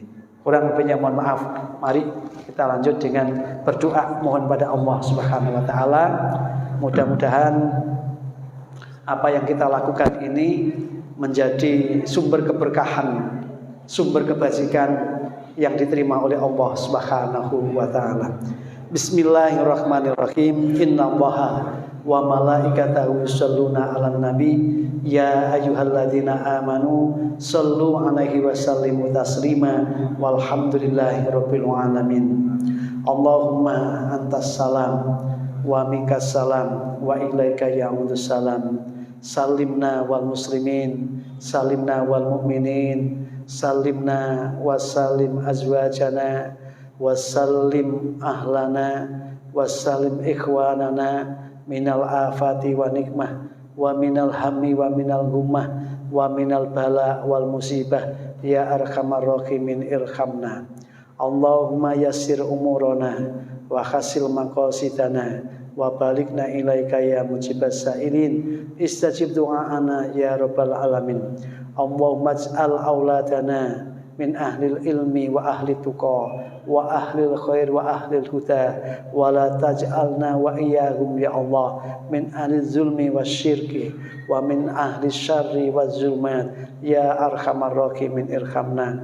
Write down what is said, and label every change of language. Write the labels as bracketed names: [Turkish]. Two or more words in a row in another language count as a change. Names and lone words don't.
[Indonesian] Kurang lebihnya mohon maaf. Mari kita lanjut dengan berdoa mohon pada Allah [Arabic] سبحانه وتعالى. [Indonesian] Mudah-mudahan apa yang kita lakukan ini menjadi sumber keberkahan, sumber kebajikan yang diterima oleh Allah [Arabic] سبحانه وتعالى. بسم الله الرحمن الرحيم. إن الله وملائكته يصلون على النبي يا أيها الذين آمنوا صلوا عليه وسلموا تسليما والحمد لله رب العالمين. اللهم أنت السلام ومنك السلام وإليك يعود السلام. سلمنا والمسلمين، سلمنا والمؤمنين، سلمنا وسلم أزواجنا، وسلم أهلنا، وسلم إخواننا من الآفات والنقمة، ومن الهم ومن الغمة، ومن البلاء والمصيبة، يا أرحم الراحمين ارحمنا. اللهم يسر أمورنا وحصل مقاصدنا وبلغنا إليك يا مجيب السائلين استجب دعاءنا يا رب العالمين. اللهم اجعل أولادنا من أهل العلم وأهل التقى وأهل الخير وأهل الهدى ولا تجعلنا وإياهم يا الله من أهل الظلم والشرك ومن أهل الشر والظلمات يا أرحم الراحمين ارحمنا.